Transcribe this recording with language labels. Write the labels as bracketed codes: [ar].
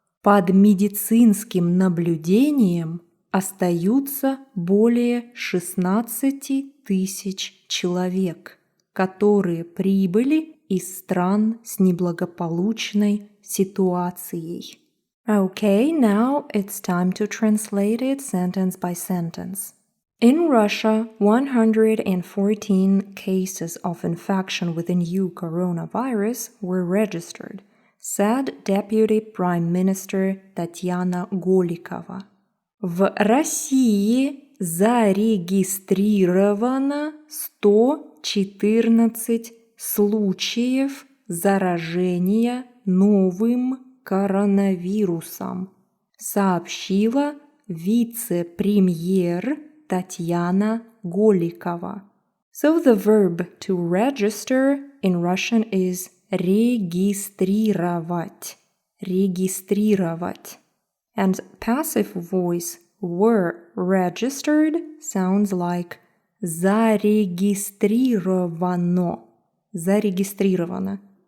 [ru] Под медицинским наблюдением остаются более 16 тысяч человек, которые прибыли из стран с неблагополучной ситуацией. [en] Okay, now it's time to translate it sentence by sentence. In Russia, 114 cases of infection with the new coronavirus were registered, said Deputy Prime Minister Татьяна Голикова. [ru] В России зарегистрировано 114 случаев заражения новым коронавирусом, сообщила вице-премьер Татьяна Голикова. [en] So the verb to register in Russian is регистрировать, регистрировать. And passive voice were registered sounds like зарегистрировано, зарегистрировано.